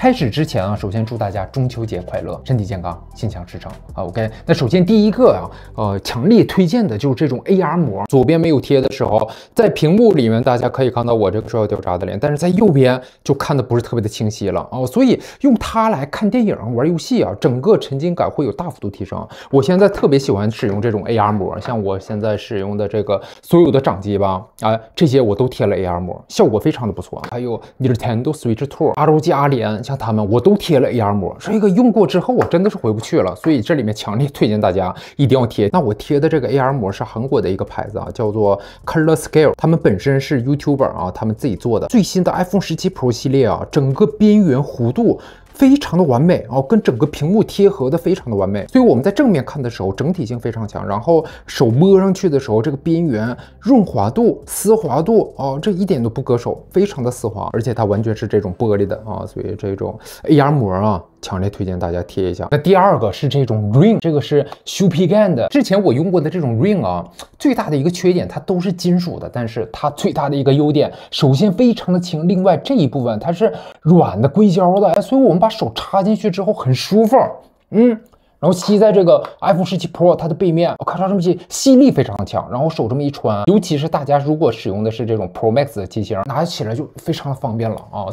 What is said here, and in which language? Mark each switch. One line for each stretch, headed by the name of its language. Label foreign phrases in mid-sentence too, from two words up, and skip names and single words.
Chinese: 開始之前啊，首先祝大家中秋節快樂，身體健康，心想事成啊。OK， 那首先第一個啊，強烈推薦的就是這種 AR 膜。左邊沒有貼的時候，在屏幕裡面大家可以看到我這個受到調查的臉，但是在右邊就看的不是特別的清晰了哦。所以用它來看電影、玩遊戲啊，整個沉浸感會有大幅度提升。我現在特別喜歡使用這種 AR 膜，像我現在使用的這個所有的掌機吧，這些我都貼了 AR 膜，效果非常的不錯。還有 Nintendo Switch 2、ROG 阿联，像他們我都貼了 AR 膜，这個用過之後我真的是回不去了，所以這裡面強烈推薦大家一定要貼。那我貼的這個 AR 膜是韓國的一個牌子啊，叫做 Color Scale， 他們本身是 YouTuber 啊，他們自己做的。最新的 iPhone 17 Pro 系列啊，整個邊緣弧度非常的完美哦，跟整個屏幕貼合的非常的完美，所以我們在正面看的時候整體性非常強，然後手摸上去的時候，這個邊緣潤滑度、絲滑度哦，這一點都不割手，非常的絲滑，而且它完全是這種玻璃的啊，所以這種 AR 膜啊，強烈推薦大家貼一下。那第二個是這種 Ring， 這個是 Shupigan 的，之前我用過的這種 Ring 啊，最大的一個缺點它都是金屬的，但是它最大的一個優點，首先非常的輕，另外這一部分它是軟的硅膠的，所以我們把手插進去之後很舒服，然後吸在這個 iPhone 17 Pro 它的背面，我看它這麼吸力非常的強，然後手這麼一穿，尤其是大家如果使用的是這種 Pro Max 的機型，拿起來就非常的方便了啊。